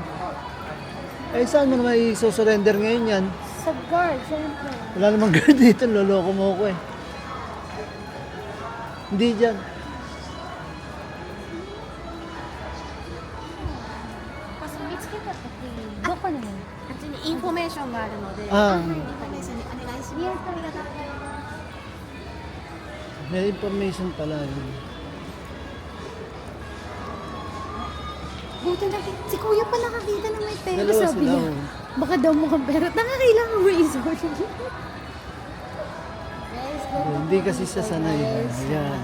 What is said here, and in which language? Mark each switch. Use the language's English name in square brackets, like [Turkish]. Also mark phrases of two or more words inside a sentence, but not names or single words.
[Filipino] Eh, saan mo naman i-surrender ngayon yan? Sa guard, syempre. Wala namang guard dito, loloko mo ako eh. Hindi dyan. Mitsuki ka pati. Doko naman. [Japanese] インフォメーションがあるので、 [Filipino] Ah, [Japanese] お願いします。 [Filipino] Yes, talaga. may information pala yun. Buti na, si kuya pa nakakita na may pera. Dalawa Sabi sila, niya, oh. baka daw mukhang pera. Kailangan mo i-sort. Hindi kasi siya sanay. Ayan.